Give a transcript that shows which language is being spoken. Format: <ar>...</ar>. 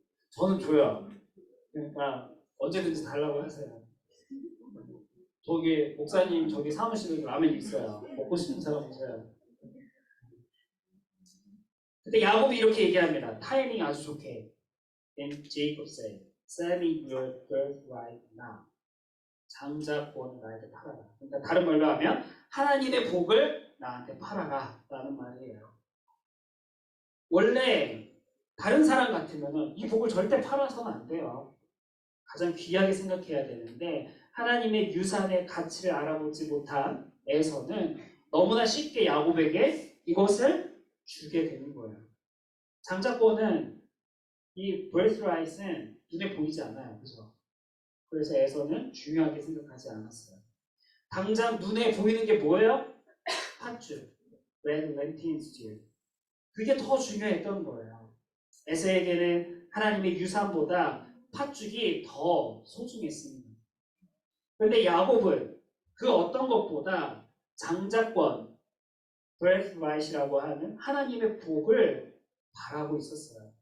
<ko>저는 줘요. 그러니까 언제든지 달라고 하세요. 저기 목사님 저기 사무실에 라면 있어요. 먹고 싶은 사람 오세요. 근데 야곱이 이렇게 얘기합니다. 타이밍 아주 좋게.</ko> <en>Then Jacob said, "Sell me your birthright now."</en> <ko>장자권을 나에게 팔아라. 그러니까 다른 말로 하면 하나님의 복을 나한테 팔아라 라는 말이에요. 원래 다른 사람 같으면 이 복을 절대 팔아서는 안 돼요. 가장 귀하게 생각해야 되는데 하나님의 유산의 가치를 알아보지 못한 에서는 너무나 쉽게 야곱에게 이것을 주게 되는 거예요. 장자권은 이 birthright은 눈에 보이지 않아요. 그죠? 그래서 에서는 중요하게 생각하지 않았어요. 당장 눈에 보이는 게 뭐예요? 팥죽,</ko> <en>red lentil stew.</en> <ko>그게 더 중요했던 거예요. 에서에게는 하나님의 유산보다 팥죽이 더 소중했습니다. 그런데 야곱은 그 어떤 것보다 장자권, birthright이라고 하는 하나님의 복을 바라고 있었어요.</ko>